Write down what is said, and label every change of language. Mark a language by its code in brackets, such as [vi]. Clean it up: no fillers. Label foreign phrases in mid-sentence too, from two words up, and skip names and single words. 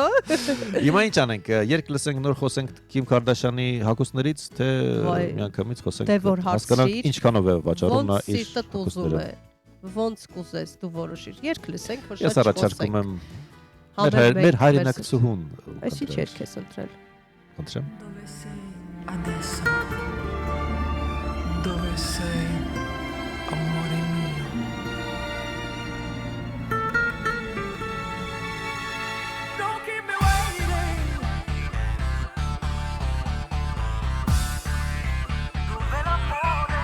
[hy] Հիմա ինչ անենք, երկ լսենք նոր խոսենք Քիմ Քարդաշյանի հագուստներից, թե միանգամից խոսենք, հասկանանք ինչքանով է վաճառում նա իր հագուստները։ Ոնց կուզես դու որոշիր։ Երկ լսենք, որ շատ չխոսենք։ Ես առաջարկում եմ մեր հայրենակցուհուն։ Այս ինչ երկ ես ընտրել։ Ընտրեմ։ [it] Dove sei, amore mio? [en] Don't keep me waiting. [it] Dove l'amore?